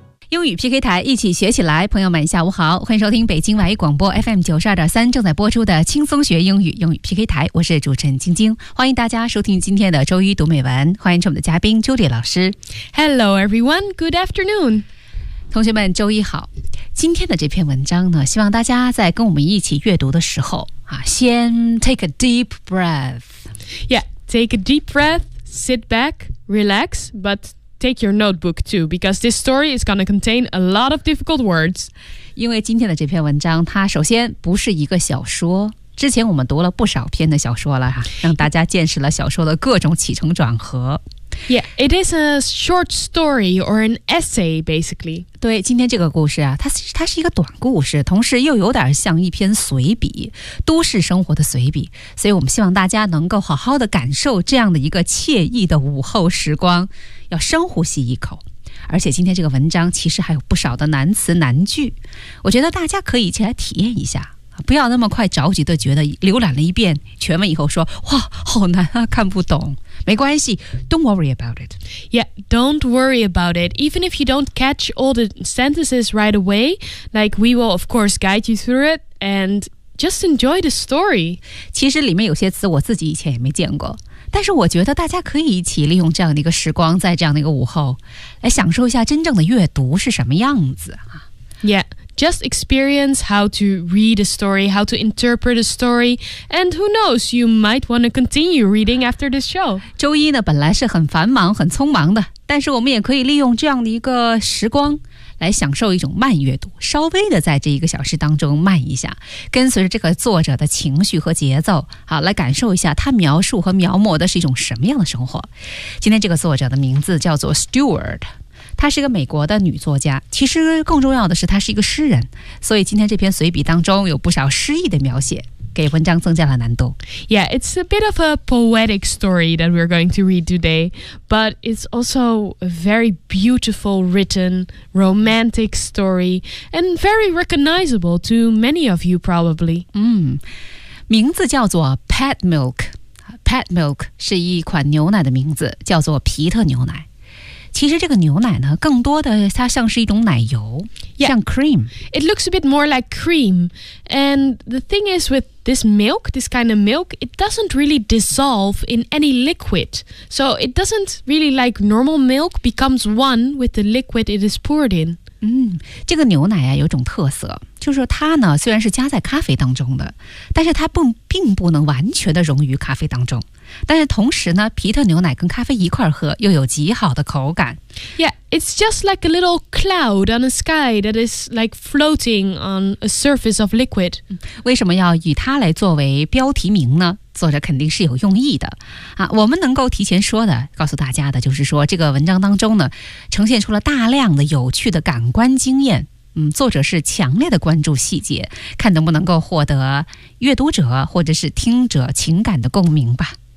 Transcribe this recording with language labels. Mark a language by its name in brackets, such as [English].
[Chinese] 英语 PK 台，一起学起来。朋友们下午好，欢迎收听北京外语广播 FM92.3 正在播出的轻松学英语英语 PK 台，我是主持人晶晶，欢迎大家收听今天的周一读美文，欢迎我们的嘉宾 Julie 老师。 [English] Hello everyone, good afternoon. [Chinese] 同学们周一好。今天的这篇文章呢，希望大家在跟我们一起阅读的时候啊，先 [English] take a deep breath. Yeah, take a deep breath, sit back, relax, butTake your notebook too, because this story is going to contain a lot of difficult words. [Chinese] 因为今天的这篇文章，它首先不是一个小说。之前我们读了不少篇的小说了，让大家见识了小说的各种起承转合。 [English] Yeah, it is a short story or an essay, basically. [Chinese] 对，今天这个故事啊，它是一个短故事，同时又有点像一篇随笔，都市生活的随笔。所以我们希望大家能够好好的感受这样的一个惬意的午后时光，要深呼吸一口。而且今天这个文章其实还有不少的难词难句，我觉得大家可以一起来体验一下，不要那么快着急的觉得浏览了一遍全文以后说哇好难啊看不懂，没关系， [English] don't worry about it. Yeah, don't worry about it. Even if you don't catch all the sentences right away, like we will of course guide you through it and just enjoy the story. [Chinese] 其实里面有些词我自己以前也没见过，但是我觉得大家可以一起利用这样的一个时光，在这样的一个午后来享受一下真正的阅读是什么样子。 [English] Yeah, just experience how to read a story, how to interpret a story, and who knows, you might want to continue reading after this show. [Chinese] 周一呢本来是很繁忙很匆忙的，但是我们也可以利用这样的一个时光来享受一种慢阅读，稍微的在这一个小时当中慢一下，跟随着这个作者的情绪和节奏，好，来感受一下他描述和描摹的是一种什么样的生活。今天这个作者的名字叫做 Stewart， 她是一个美国的女作家，其实更重要的是她是一个诗人，所以今天这篇随笔当中有不少诗意的描写，给文章增加了难度。 [English] Yeah, it's a bit of a poetic story that we're going to read today, but it's also a very beautiful written romantic story and very recognizable to many of you probably. [Chinese] 名字叫做 Pet Milk. Pet Milk 是一款牛奶的名字，叫做皮特牛奶。其实这个牛奶呢，更多的它像是一种奶油， yeah, 像 cream. [English] It looks a bit more like cream. And the thing is with this milk, this kind of milk, it doesn't really dissolve in any liquid. So it doesn't really like normal milk becomes one with the liquid it is poured in. [Chinese] 这个牛奶啊，有种特色，就是说它呢，虽然是加在咖啡当中的，但是它并不能完全的溶于咖啡当中。但是同时呢，皮特牛奶跟咖啡一块喝，又有极好的口感。 [English] Yeah, it's just like a little cloud on a sky that is like floating on a surface of liquid. [Chinese] 为什么要以它来作为标题名呢？作者肯定是有用意的啊。我们能够提前说的，告诉大家的就是说，这个文章当中呢，呈现出了大量的有趣的感官经验。作者是强烈的关注细节，看能不能够获得阅读者或者是听者情感的共鸣吧。